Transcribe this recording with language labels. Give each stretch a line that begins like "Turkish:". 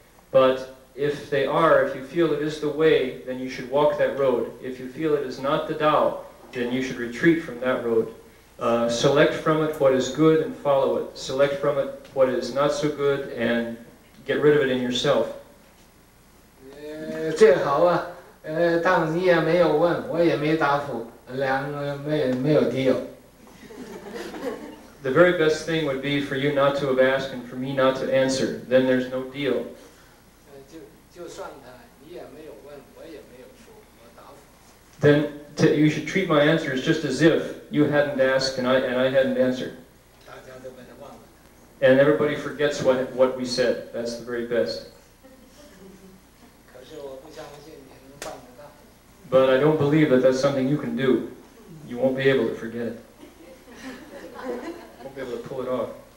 English: But if they are, if you feel it is the way, then you should walk that road. If you feel it is not the Tao, then you should retreat from that road. Select from it what is good and follow it. Select from it what is not so good and get rid of it in yourself.
Chinese: 最好啊，当你也没有问，我也没答复，两个没有敌友。
English: The very best thing would be for you not to have asked and for me not to answer. Then there's no deal.
Chinese: 就算他你也没有问，我也没有说，我答复。
English: Then you should treat my answers just as if you hadn't asked and I hadn't answered.
Chinese: 大家都把它忘了。
English: And everybody forgets what we said. That's the very best.
Chinese: 可是我不相信你能办得到。
English: But I don't believe that that's something you can do. You won't be able to forget it. Won't be able to pull it off.